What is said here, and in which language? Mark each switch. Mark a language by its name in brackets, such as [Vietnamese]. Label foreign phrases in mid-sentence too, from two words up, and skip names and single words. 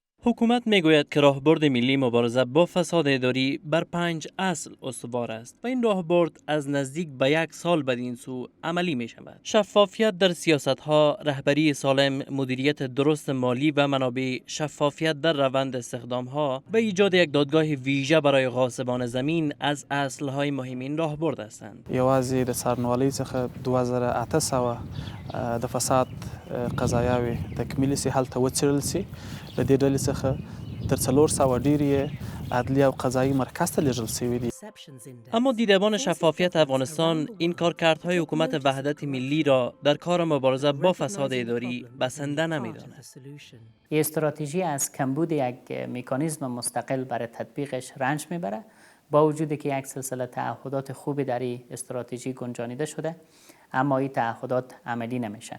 [Persian] حکومت میگوید که راهبرد ملی مبارزه با فساد اداری بر 5 اصل استوار است و این راهبرد از نزدیک به 1 سال بدین سو عملی می شود. شفافیت در سیاست ها، رهبری سالم، مدیریت درست مالی و منابع، شفافیت در روند استخدام ها و ایجاد یک دادگاه ویژه برای غاصبان زمین از اصل های مهم این راهبرد هستند. [Pashto] یوازې د څارنوالۍ څخه 2800 د فساد قضایاوې تکمیل سي هلته وڅېړل سي. له دې ډلې څخه تر 400 ډېرې عدلي او قضایي مرکز ته لیږل سوي دي. [Persian] اما دیدبان شفافیت افغانستان این کارکردهای حکومت وحدت ملی را در کار مبارزه با فساد اداری بسنده نمی‌داند. این استراتژی از کمبود یک مکانیزم مستقل برای تطبیقش رنج میبره، با وجودی که یک سلسله تعهدات خوبی در این استراتژی گنجانیده شده، اما این تعهدات عملی نمیشن.